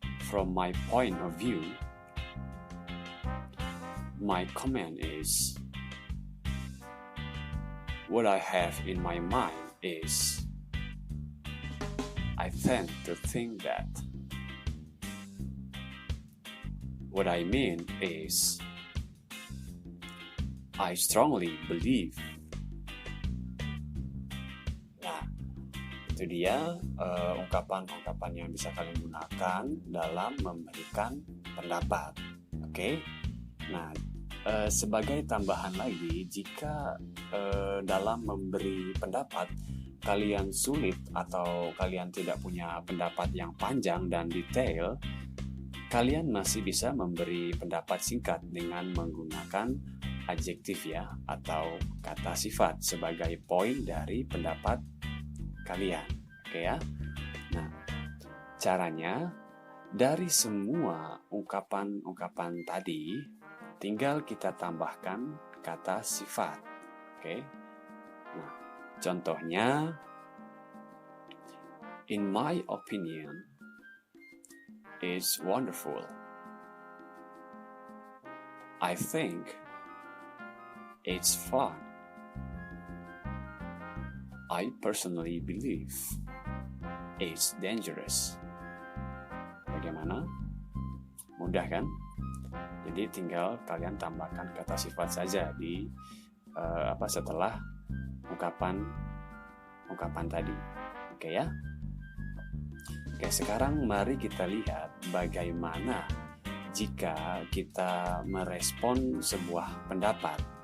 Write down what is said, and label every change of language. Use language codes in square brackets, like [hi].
[en] From my point of view, my comment is, what I have in my mind is, I tend to think that. What I mean is, I strongly believe. [id] Nah, itu dia ungkapan-ungkapan yang bisa kalian gunakan dalam memberikan pendapat. Oke? Nah, sebagai tambahan lagi, jika dalam memberi pendapat kalian sulit atau kalian tidak punya pendapat yang panjang dan detail, kalian masih bisa memberi pendapat singkat dengan menggunakan adjektif ya, atau kata sifat sebagai poin dari pendapat kalian. Oke ya. Nah, caranya dari semua ungkapan-ungkapan tadi tinggal kita tambahkan kata sifat. Oke. Nah, contohnya, [en] in my opinion, it's wonderful. I think it's fun. I personally believe it's dangerous. [id] Bagaimana? Mudah kan? Jadi tinggal kalian tambahkan kata sifat saja di setelah ungkapan tadi. Oke ya? Oke, sekarang mari kita lihat bagaimana jika kita merespon sebuah pendapat.